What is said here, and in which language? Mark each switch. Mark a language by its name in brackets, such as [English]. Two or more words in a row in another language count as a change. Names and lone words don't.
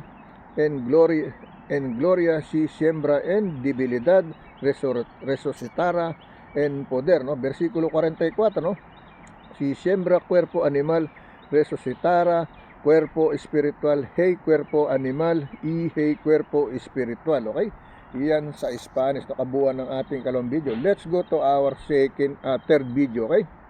[Spanish] En gloria, si siembra en debilidad, resucitará en poder, ¿no? Versículo 44, ¿no? Si siembra cuerpo animal, resucitará cuerpo espiritual, hey cuerpo animal, y hey cuerpo espiritual. [English] Okay? [Filipino] Yan sa Spanish, nakabuuan ng ating kalawang video. [English] Let's go to our third video. Okay?